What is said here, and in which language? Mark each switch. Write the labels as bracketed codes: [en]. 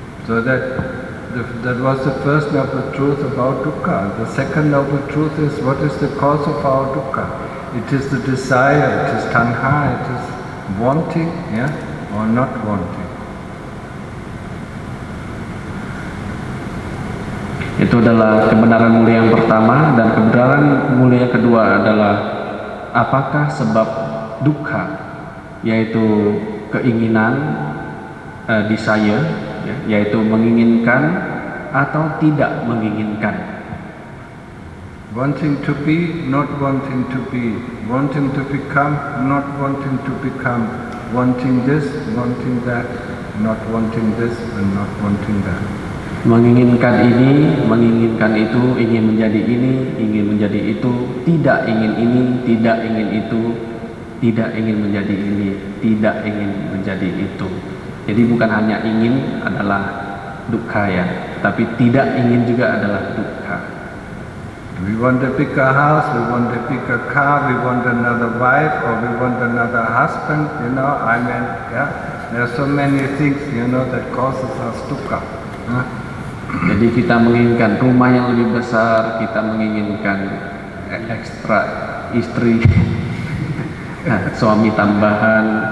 [en] So that was the first noble truth about dukkha. The second noble truth is, what is the cause of our dukkha? It is the desire, it is tanha, it is wanting, or not wanting. [id] Itu adalah kebenaran mulia yang pertama, dan kebenaran mulia yang kedua adalah apakah sebab dukkha, yaitu keinginan, desire, yaitu menginginkan atau tidak menginginkan. [en] Wanting to be, not wanting to be. Wanting to become, not wanting to become. Wanting this, wanting that. Not wanting this and not wanting that. [id] Menginginkan ini, menginginkan itu, ingin menjadi ini, ingin menjadi itu, tidak ingin ini, tidak ingin itu, tidak ingin menjadi ini, tidak ingin menjadi itu. Jadi bukan hanya ingin adalah dukkha, tapi tidak ingin juga adalah dukkha. [en] We want a bigger house, we want a bigger car, we want another wife, or we want another husband, yeah. There are so many things, that causes us dukkha. [id] Jadi kita menginginkan rumah yang lebih besar, kita menginginkan ekstra istri, suami tambahan.